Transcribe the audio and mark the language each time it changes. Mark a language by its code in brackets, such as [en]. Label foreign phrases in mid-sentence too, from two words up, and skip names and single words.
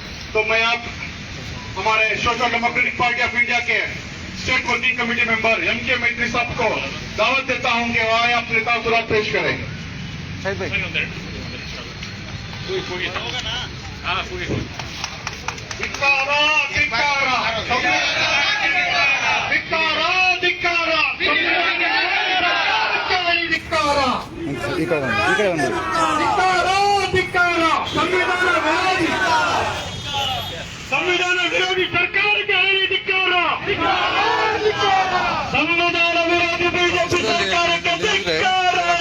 [ur] तो मैं आप हमारे सोशल डेमोक्रेटिक पार्टी ऑफ इंडिया के [en] State Working Committee member [ur] M.K. मैत्री साहब को दावत देता हूं कि वह अपने तासुरात पेश करें। [kn] ಧಿಕ್ಕಾರ ಧಿಕ್ಕಾರ ಧಿಕ್ಕಾರ ಧಿಕ್ಕಾರ ಧಿಕ್ಕಾರ ಧಿಕ್ಕಾರ ಸಂವಿಧಾನ ವಿರೋಧಿ ಸರ್ಕಾರಕ್ಕೆ ಹೇಳಿ ಧಿಕ್ಕಾರ ಸಂವಿಧಾನ ವಿರೋಧಿ ಬಿಜೆಪಿ ಸರ್ಕಾರಕ್ಕೆ ಧಿಕ್ಕಾರ